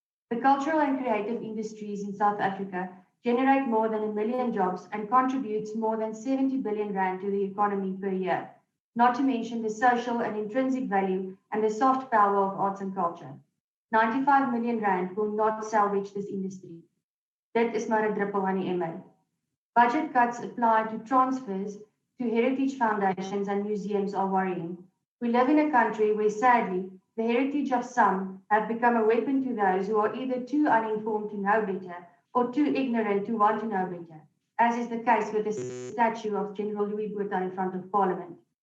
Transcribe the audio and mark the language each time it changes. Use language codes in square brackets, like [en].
[en] The cultural and creative industries in South Africa generate more than 1 million jobs and contributes more than 70 billion rand to the economy per year, not to mention the social and intrinsic value and the soft power of arts and culture. 95 million rand will not salvage this industry. [af] Dit is maar 'n druppel aan die emmer. [en] Budget cuts applied to transfers to heritage foundations and museums are worrying. We live in a country where, sadly, the heritage of some have become a weapon to those who are either too uninformed to know better or too ignorant to want to know better, as is the case with the statue of General Louis Botha in front of Parliament.